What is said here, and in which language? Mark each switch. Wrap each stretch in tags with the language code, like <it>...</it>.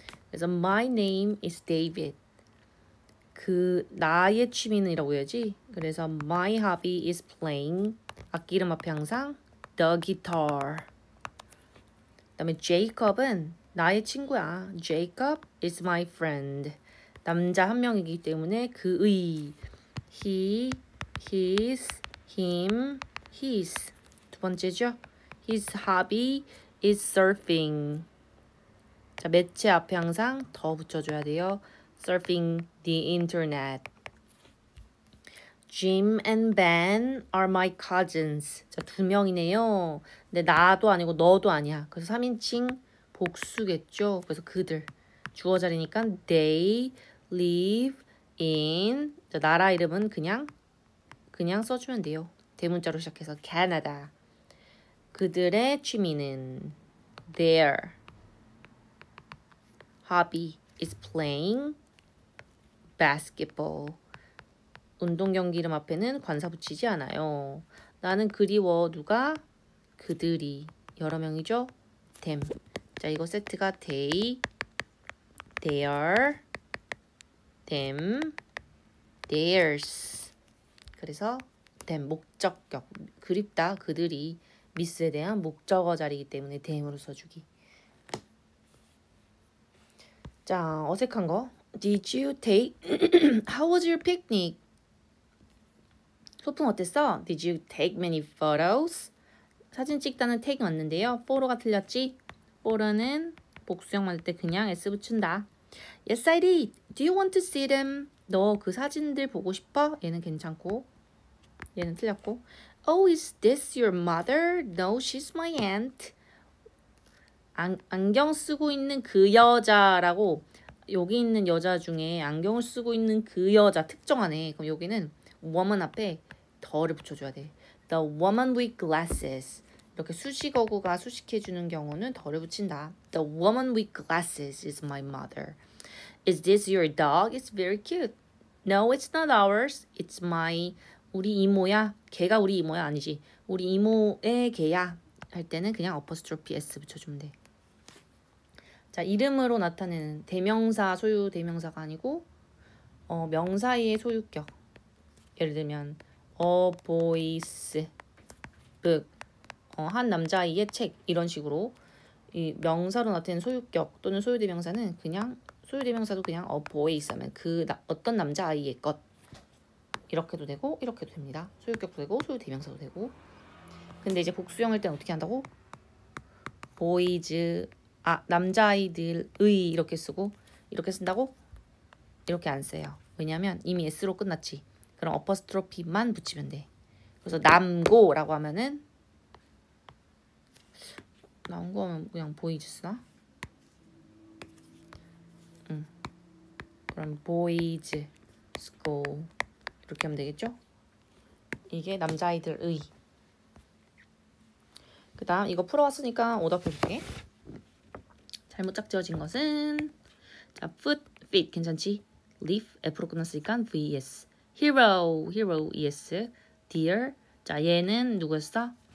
<en>그래서 my name is David.</en> <ko>그 나의 취미는이라고 해야지.</ko> <en>그래서 my hobby is playing.</en> <ko>악기 이름 앞에 항상</ko> <en>the guitar.</en> <ko>그다음에 Jacob은 나의 친구야.</ko> <en>Jacob is my friend.</en> <ko>남자 한 명이기 때문에 그의.</ko> <en>He, his, him, his.</en> <ko>두 번째죠.</ko> <en>His hobby is surfing.</en> <ko>자, 매체 앞에 항상 더 붙여줘야 돼요.</ko> <en>Surfing the internet. Jim and Ben are my cousins.</en> <ko>자, 2명이네요. 근데 나도 아니고 너도 아니야. 그래서 3인칭 복수겠죠. 그래서 그들. 주어 자리니까</ko> <en>they live in.</en> <ko>자, 나라 이름은 그냥 써주면 돼요. 대문자로 시작해서 Canada. 그들의 취미는</ko> <en>their hobby is playing basketball.</en> <ko>운동 경기 이름 앞에는 관사 붙이지 않아요. 나는 그리워. 누가? 그들이. 여러 명이죠? them. 자, 이거 세트가 they, their, them, theirs. 그래서 them, 목적격. 그립다, 그들이. 미스에 대한 목적어 자리이기 때문에 them으로 써주기. 자, 어색한 거.</ko> <en>Did you take... How was your picnic?</en> <ko>소풍 어땠어?</ko> <en>Did you take many photos?</en> <ko>사진 찍다는 태그 맞는데요. for가 틀렸지? for는 복수형 만들 때 그냥 s 붙인다.</ko> <en>Yes, I did. Do you want to see them?</en> <ko>너 그 사진들 보고 싶어? 얘는 괜찮고 얘는 틀렸고.</ko> <en>Oh, is this your mother? No, she's my aunt.</en> <ko>안경 쓰고 있는 그 여자라고 여기 있는 여자 중에 안경을 쓰고 있는 그 여자 특정하네. 그럼 여기는 woman 앞에 더를 붙여줘야 돼.</ko> <en>The woman with glasses.</en> <ko>이렇게 수식어구가 수식해주는 경우는 더를 붙인다.</ko> <en>The woman with glasses is my mother. Is this your dog? It's very cute. No, it's not ours. It's my...</en> <ko>우리 이모야. 걔가 우리 이모야. 아니지. 우리 이모의 걔야. 할 때는 그냥 apostrophe s 붙여주면 돼. 자, 이름으로 나타내는 대명사, 소유 대명사가 아니고 명사의 소유격. 예를 들면</ko> <en>a boy's book.</en> <ko>한 남자아이의 책. 이런 식으로 이 명사로 나타내는 소유격 또는 소유 대명사는 그냥 소유 대명사도 그냥 a boy's 하면 어떤 남자아이의 것. 이렇게도 되고 이렇게도 됩니다. 소유격도 되고 소유 대명사도 되고. 근데 이제 복수형일 때는 어떻게 한다고? boys 남자아이들의 이렇게 쓰고 이렇게 쓴다고? 이렇게 안 써요. 왜냐면 이미 s로 끝났지. 그럼 어퍼스트로피만 붙이면 돼. 그래서 남고라고 하면은 남고 하면 그냥 boys 쓰나? 그럼</ko> <en>boys school</en> <ko>이렇게 하면 되겠죠? 이게 남자아이들의. 그 다음 이거 풀어왔으니까 오답해볼게. 잘못 짝지어진 것은 자, foot, feet 괜찮지? leaf, F로 끝났으니까 vs hero, es dear 자, 얘는 누구였어?</ko>